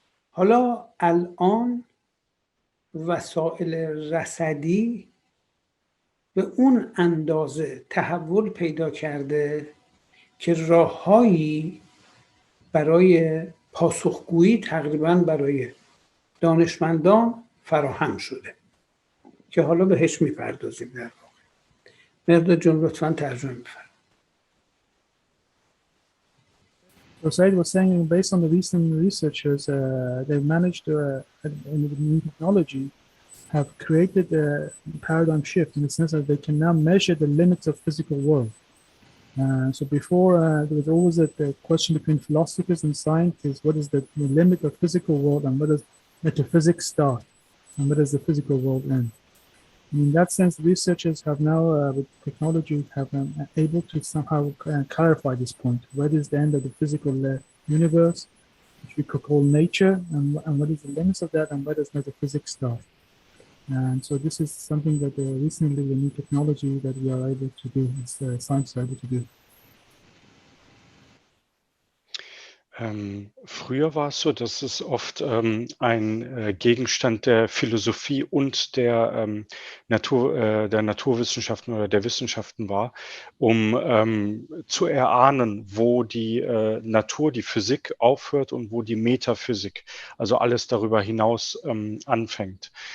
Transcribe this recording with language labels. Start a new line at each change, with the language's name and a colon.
Persian: حالا الان وسایل رصدی به اون اندازه تحول پیدا کرده که راههایی برای پاسخگویی تقریبا برای دانشمندان فراهم شده که حالا بهش میپردازیم. در واقع مهرداد جون لطفاً ترجمه بفرمایید.
English: So Said was saying, based on the recent researchers, they've managed to, in the new technology, have created a paradigm shift in the sense that they can now measure the limits of physical world. So before, there was always the question between philosophers and scientists: what is the limit of physical world, and where does metaphysics start, and where does the physical world end? In that sense, researchers have now, with technology, have been able to somehow clarify this point. Where is the end of the physical universe, which we could call nature, and what is the limits of that, and where does metaphysics start? And so this is something that recently, the new technology that we are able to do, science are able to do.
German: Früher war es so, dass es oft ein Gegenstand der Philosophie und der Naturwissenschaften oder der Wissenschaften war, um zu erahnen, wo die Natur, die Physik aufhört und wo die Metaphysik, also alles darüber hinaus, anfängt.